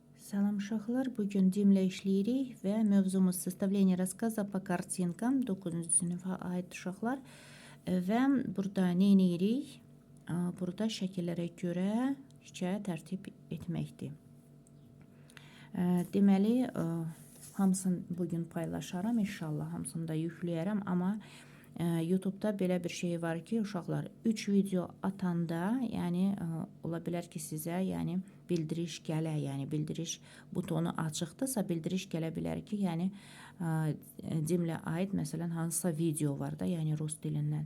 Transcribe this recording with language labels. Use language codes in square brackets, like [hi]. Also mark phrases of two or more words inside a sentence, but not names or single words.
[az] Salam uşaqlar, bugün dimlə işləyirik və mövzumuz [ru] составление рассказа по картинкам [az] 9-cu sinifə aid uşaqlar və burada nə edirik? Burada şəkillərə görə hekayə tərtib etməkdir. Deməli, hamısını bugün paylaşaram, inşallah hamısını da yükləyərəm, amma YouTube'da belə bir şey var ki, uşaqlar 3 video atanda, yəni ola bilər ki, sizə yəni bildiriş gələ, yəni bildiriş butonu açıqdırsa, bildiriş gələ bilər ki, yəni dimlə aid məsələn hansısa video var da, yəni rus dilindən.